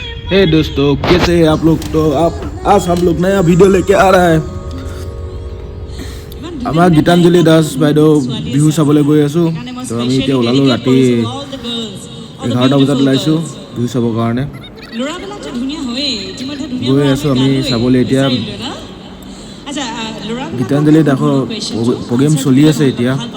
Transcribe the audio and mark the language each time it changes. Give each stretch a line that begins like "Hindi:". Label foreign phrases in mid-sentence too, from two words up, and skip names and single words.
Hindi: हे दोस्तों, कैसे हैं आप लोग? तो आज हम लोग नया वीडियो लेके आ रहा है।
Assamese: আমাৰ গীতাঞ্জলি দাস বাইদেউ বিহু চাবলৈ গৈ আছো। তো আমি এতিয়া ওলালো ৰাতি 11টা বজাত ওলাইছো বিহু চাবৰ কাৰণে। গৈ আছো আমি চাবলৈ এতিয়া। গীতাঞ্জলি দাসৰ প্ৰগ্ৰেম চলি আছে এতিয়া।